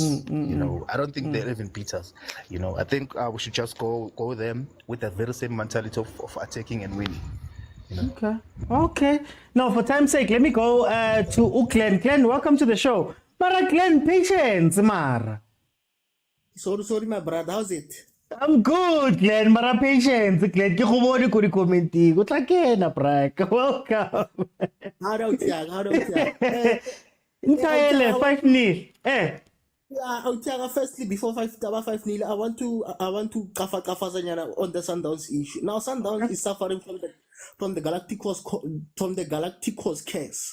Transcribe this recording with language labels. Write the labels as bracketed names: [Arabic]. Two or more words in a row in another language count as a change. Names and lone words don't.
[English] I don't think they'll even beat us. I think we should just go them with the very same mentality of attacking and winning. Okay. Now, for time's sake, let me go to Glenn. Glenn, welcome to the show. But Glenn, patience, Mar. Sorry, my brother. How's it? I'm good, Glenn. Mara patience, Glenn. [Tswana] Ke go bone ko di commenting. Go tla kena, [English] Brag. Welcome. How do you [Tswana] Nthaele 5-0. Eh. [English] Yeah, firstly, before 5-0, I want to kafa on the Sundowns issue. Now, Sundowns is suffering from the Galacticos case.